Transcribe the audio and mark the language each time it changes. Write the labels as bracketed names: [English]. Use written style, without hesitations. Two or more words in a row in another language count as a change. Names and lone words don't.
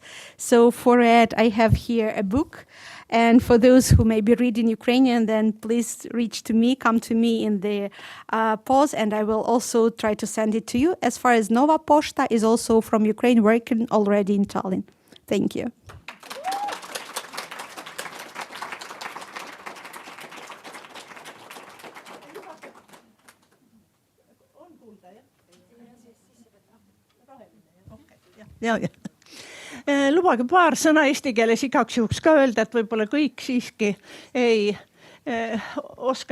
[English] So for it, I have here a book. And for those who may be reading Ukrainian, then please come to me in the pause, and I will also try to send it to you. As far as Nova Poshta is also from Ukraine, working already in Tallinn. Thank you. [Estonian] Lubage paar sõna eesti keeles igaks juhuks ka öelda, et võib-olla kõik siiski ei oska